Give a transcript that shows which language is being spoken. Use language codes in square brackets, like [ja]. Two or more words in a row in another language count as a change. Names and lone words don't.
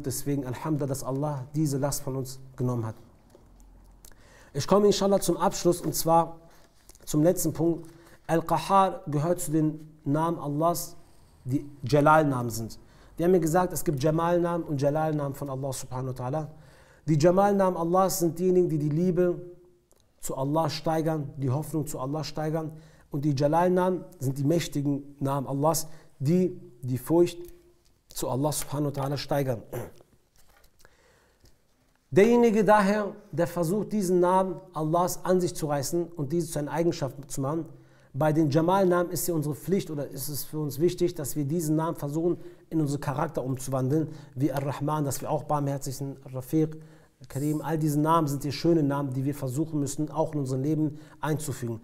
[de] Deswegen Alhamdulillah, dass Allah diese Last von uns genommen hat. Ich komme inshallah zum Abschluss und zwar zum letzten Punkt. Al-Qahhar gehört zu den Namen Allahs, die Jalal-Namen sind. Wir haben ja gesagt, es gibt Jamal-Namen und Jalal-Namen von [ar] الله سبحانه وتعالى. [de] Die Jamal-Namen Allahs sind diejenigen, die die Liebe zu Allah steigern, die Hoffnung zu Allah steigern. Und die Jalal-Namen sind die mächtigen Namen Allahs, die die Furcht zu [ar] الله سبحانه وتعالى [de] steigern. Derjenige daher, der versucht, diesen Namen Allahs an sich zu reißen und diese zu einer Eigenschaft zu machen, bei den Jamal-Namen ist ja unsere Pflicht oder ist es für uns wichtig, dass wir diesen Namen versuchen, in unseren Charakter umzuwandeln, wie Ar-Rahman, dass wir auch barmherzig sind, Rafiq, Karim, all diese Namen sind die schönen Namen, die wir versuchen müssen, auch in unser Leben einzufügen.